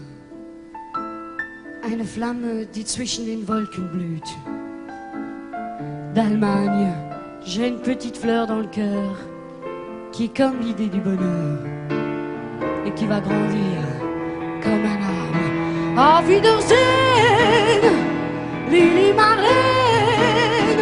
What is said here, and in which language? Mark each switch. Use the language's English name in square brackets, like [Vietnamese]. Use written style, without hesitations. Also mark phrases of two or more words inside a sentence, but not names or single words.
[German] eine Flamme, die zwischen den Wolken blüht. [French] D'Allemagne, j'ai une petite fleur dans le cœur, qui est comme l'idée du bonheur, et qui va grandir comme un arbre. [German] Auf Wiedersehen, Lili Marlène.